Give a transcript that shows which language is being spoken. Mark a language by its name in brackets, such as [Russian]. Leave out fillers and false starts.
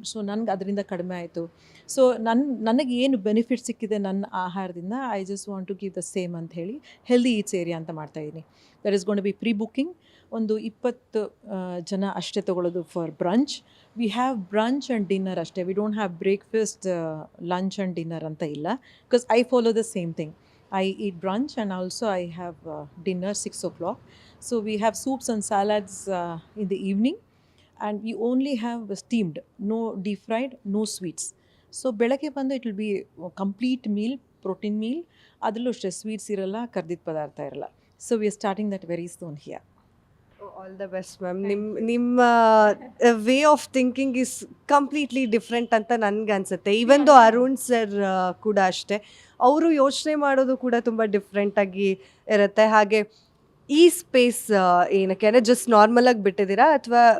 [Kannada] So ನನಗೆ ಅದರಿಂದ ಕಡಿಮೆ ಆಯಿತು. ಸೊ ನನಗೆ ಏನು ಬೆನಿಫಿಟ್ ಸಿಕ್ಕಿದೆ ನನ್ನ ಆಹಾರದಿಂದ, [English] I just want to give the same [Kannada] ಅಂತ ಹೇಳಿ ಹೆಲ್ದಿ ಈಟ್ಸ್ ಏರಿಯಾ ಅಂತ ಮಾಡ್ತಾಯಿದ್ದೀನಿ. [English] That is gone to be pre booking. [Kannada] ಒಂದು 20 ಜನ ಅಷ್ಟೇ ತೊಗೊಳ್ಳೋದು [English] For brunch. We have brunch and dinner ಅಷ್ಟೇ. We don't have breakfast, lunch and dinner [Kannada] ಅಂತ ಇಲ್ಲ, [English] Because I follow the same thing. I eat brunch and also I have dinner 6 o'clock. So we have soups and salads in the evening, and we only have steamed, no deep fried, no sweets. So [Kannada] ಬೆಳಗ್ಗೆ ಬಂದು [English] it will be complete meal, protein meal. [Kannada] ಅದರಲ್ಲೂ ಅಷ್ಟೇ sweets ಇರಲ್ಲ, ಕರ್ದಿದ್ದ ಪದಾರ್ಥ ಇರಲ್ಲ. [English] So we are starting that very soon here. All the best ma'am. ನಿಮ್ಮ way of thinking is completely different [Kannada] ಅಂತ ನನಗೆ ಅನಿಸುತ್ತೆ. [English] even though [Kannada] ಅರುಣ್ ಸರ್ ಕೂಡ ಅಷ್ಟೇ, ಅವರು ಯೋಚನೆ ಮಾಡೋದು ಕೂಡ ತುಂಬ ಡಿಫ್ರೆಂಟಾಗಿ ಇರುತ್ತೆ. ಹಾಗೆ ಈ ಸ್ಪೇಸ್ ಏನಕ್ಕೆ ಅಂದರೆ ಜಸ್ಟ್ ನಾರ್ಮಲಾಗಿ ಬಿಟ್ಟಿದ್ದೀರಾ ಅಥವಾ